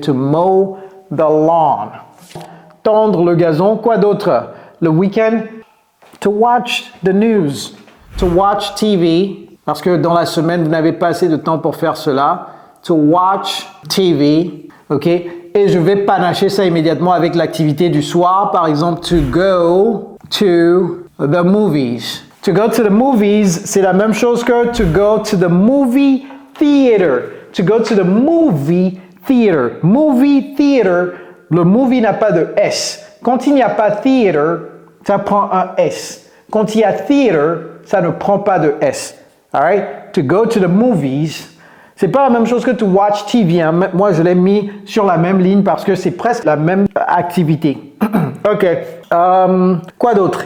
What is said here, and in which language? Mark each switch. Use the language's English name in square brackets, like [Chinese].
[English] To mow the lawn. [French] Tondre le gazon. Quoi d'autre? Le week-end? [English] To watch the news. To watch TV. [French] Parce que dans la semaine, vous n'avez pas assez de temps pour faire cela. [English] To watch TV. [French] OK? Et je vais panacher ça immédiatement avec l'activité du soir. Par exemple, [English] to go to the movies. To go to the movies, [French] c'est la même chose que [English] to go to the movie theater. To go to the movie theater. [French] Movie theater, le movie n'a pas de S. Quand il n'y a pas theater, ça prend un S. Quand il y a theater, ça ne prend pas de S. [English] All right? To go to the movies, [French] c'est pas la même chose que [English] to watch TV. Hein. [French] Moi, je l'ai mis sur la même ligne parce que c'est presque la même activité. OK. Quoi d'autre?